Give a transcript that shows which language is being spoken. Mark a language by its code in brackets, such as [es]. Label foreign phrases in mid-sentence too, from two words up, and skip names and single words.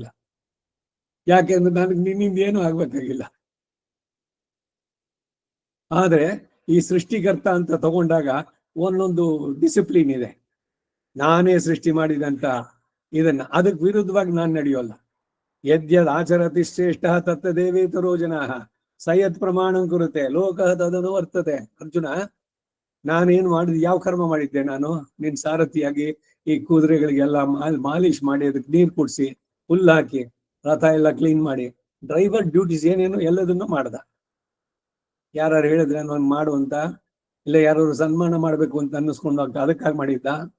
[kn] ಯಾಕೆಂದ್ರೆ ನನಗೆ ನಿನ್ನಿಂದ ಏನೂ ಆಗ್ಬೇಕಾಗಿಲ್ಲ. ಆದ್ರೆ ಈ ಸೃಷ್ಟಿಕರ್ತ ಅಂತ ತಗೊಂಡಾಗ ಒಂದೊಂದು ಡಿಸಿಪ್ಲಿನ್ ಇದೆ. ನಾನೇ ಸೃಷ್ಟಿ ಮಾಡಿದಂತ ಇದನ್ನ ಅದಕ್ಕೆ ವಿರುದ್ಧವಾಗಿ ನಾನು ನಡೆಯೋಲ್ಲ. [sa] ಯದ್ಯದ್ ಆಚರತಿ ಶ್ರೇಷ್ಠ ತತ್ತ ದೇವೇತರೋ ಜನಾ ಸಯತ್ ಪ್ರಮಾಣಂ ಕುರುತೆ ಲೋಕ ತದನು ವರ್ತತೆ. [kn] ಅರ್ಜುನ, ನಾನೇನು ಮಾಡಿದ್, ಯಾವ ಕರ್ಮ ಮಾಡಿದ್ದೆ ನಾನು? ನಿನ್ ಸಾರಥಿಯಾಗಿ ಈ ಕುದುರೆಗಳಿಗೆಲ್ಲ ಮಾಲಿಶ್ ಮಾಡಿ, ಅದಕ್ಕೆ ನೀರು ಕುಡಿಸಿ, ಹುಲ್ಲು ಹಾಕಿ, ರಥ ಎಲ್ಲ ಕ್ಲೀನ್ ಮಾಡಿ, [en] driver duties [kn] ಏನೇನು ಎಲ್ಲದನ್ನು ಮಾಡ್ದ. ಯಾರು ಹೇಳಿದ್ರೆ ನಾನು ಮಾಡುವಂತ, ಇಲ್ಲ ಯಾರು ಸನ್ಮಾನ ಮಾಡ್ಬೇಕು ಅಂತ ಅನ್ನಿಸ್ಕೊಂಡು ಅದಕ್ಕಾಗಿ ಮಾಡಿದ್ದ?